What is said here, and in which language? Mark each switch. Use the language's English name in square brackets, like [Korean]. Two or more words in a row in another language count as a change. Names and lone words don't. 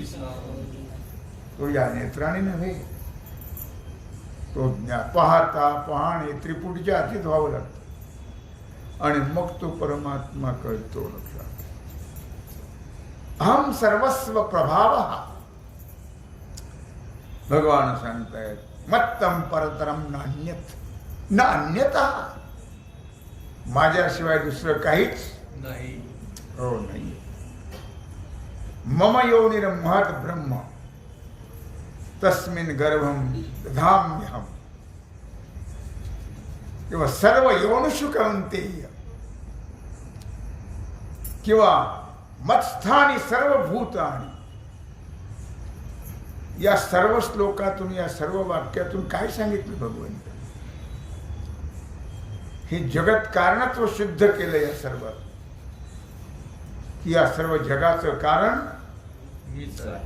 [Marathi] तो या नेत्राने नव्हे, तो पाहता पाहणे त्रिपुटीच्या हातीत व्हावं लागतं आणि मग तो परमात्मा कळतो. [Sanskrit] लक्षात. अहम सर्वस्व प्रभाव. [Marathi] भगवान सांगतायत [Sanskrit] मत्तम परतरम नान्यत, न अन्यथा. [Marathi] माझ्याशिवाय दुसरं काहीच नाही. हो नाही. [Sanskrit] मम योनिर्महत् ब्रह्म तस्मिन् गर्भं दधाम्यहम्. किंवा सर्व योनिषु कौन्तेय, किंवा मत्स्थानी सर्व भूतानि. [Marathi] या सर्व श्लोकातून, या सर्व वाक्यातून काय सांगितलं भगवंत? हे जगत कारणत्व सिद्ध केलं या सर्व, की या सर्व जगाचं कारण मीच आहे.